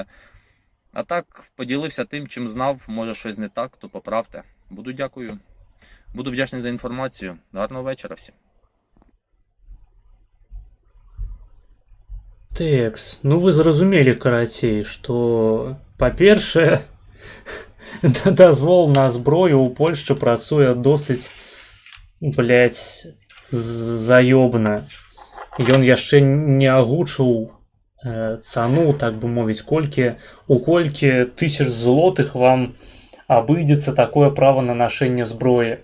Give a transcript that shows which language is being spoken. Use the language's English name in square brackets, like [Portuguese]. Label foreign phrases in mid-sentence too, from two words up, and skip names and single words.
[Ukrainian] А так, поділився тим, чим знав, може щось не так, то поправте. Дякую. Буду вдячний за інформацію. Гарного вечора всім. Текс, ну ви зрозумілі, карацей, що, [Belarusian] па-перше, дазвол на зброю у Польшчы працуе досыць, блядь, заёбна. Ён яшчэ не агучыў цану, так бы мовіць, у колькі тысяч злотых вам абыдзецца такое права на нашэнне зброі.